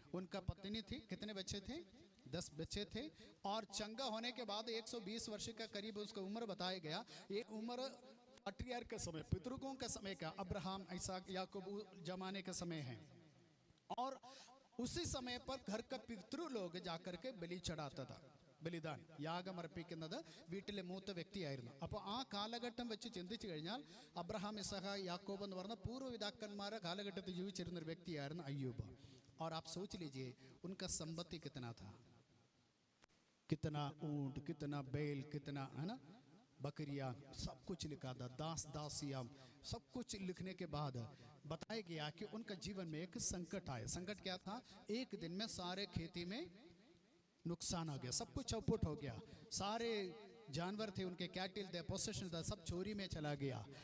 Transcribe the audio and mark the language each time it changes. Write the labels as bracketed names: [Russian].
[Hindi] उनका पत्नी थी, कितने बच्चे थे, 10 बच्चे थे, और चंगा होने के बाद 120 वर्ष का करीब उसका उम्र बताया गया। ये उम्र पट्रियार के समय, पितृकों के समय का, अब्राहम इसहाक याकूब जमाने का समय है। और उसी समय पर घर का पितृ लोग जाकर के बलि चढ़ाता था, [Malayalam] ബലിദാൻ യാഗം അർപ്പിക്കുന്നത് വീട്ടിലെ മൂത്ത വ്യക്തിയായിരുന്നു. അപ്പോൾ ആ കാലഘട്ടം വെച്ച് ചിന്തിച്ചു കഴിഞ്ഞാൽ അബ്രഹാം ഇസഹാക്ക് യാക്കോബ് എന്ന് പറഞ്ഞ പൂർവ്വപിതാക്കന്മാരുടെ കാലഘട്ടത്തിൽ ജീവിച്ചിരുന്ന ഒരു വ്യക്തിയായിരുന്നു അയ്യൂബ്. [Hindi] और आप सोच लीजिए उनका संपत्ति कितना था, कितना ऊंट, कितना बैल, कितना है ना बकरियां, सब कुछ लिखा था, दास दासियां, सब कुछ लिखने के बाद बताया गया कि उनका जीवन में एक संकट आया. संकट क्या था, एक दिन में सारे खेती में नुकसान हो गया, सब कुछ चौपट हो गया, सारे जानवर थे उनके, कैटल थे, पोसेशन था, सब चोरी में चला गया.